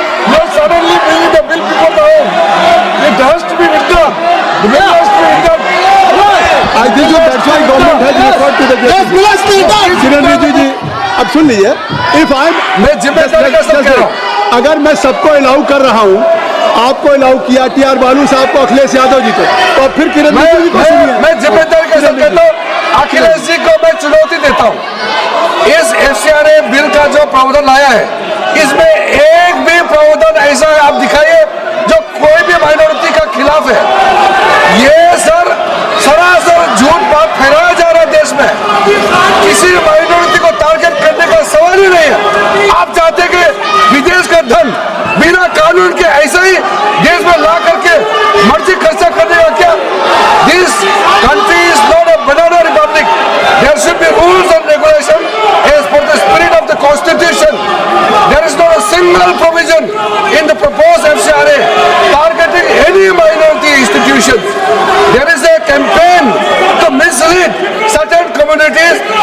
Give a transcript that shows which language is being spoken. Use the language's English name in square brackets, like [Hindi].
[English] You're suddenly bringing the bill before the home. It has to be withdrawn. The bill has to be withdrawn. I think so that's why government has referred to the JPC. [Hindi] Chiranjeevi जी अब सुन लीजिए। मैं जिम्मेदारी का सब कह रहा हूँ। अगर मैं सबको अलाउ कर रहा हूँ, आपको अलाउ किया TR बालू साहब को, अखिलेश यादव जी को, तो फिर किरण जी को सुनिए। मैं जिम्मेदारी का सब कहता हूँ। अखिलेश जी को मैं चुनौती देता हूँ। इस FCRA बिल का जो प्रावधान लाया है इसमें एक भी प्रावधान ऐसा आप दिखाइए जो कोई भी माइनॉरिटी का खिलाफ है। ये सरासर झूठ बात फैलाया जा रहा है देश में। किसी माइनॉरिटी को टारगेट करने का सवाल ही नहीं है। आप चाहते कि विदेश का धन बिना कानून के ऐसा ही देश में ला करके मर्जी खर्चा करने का क्या? [English] This country is not a banana republic. There should be rules and regulation as per the spirit of the constitution. There is not a single provision in the proposed FCRA targeting any minority institutions. There is a campaign to mislead certain communities.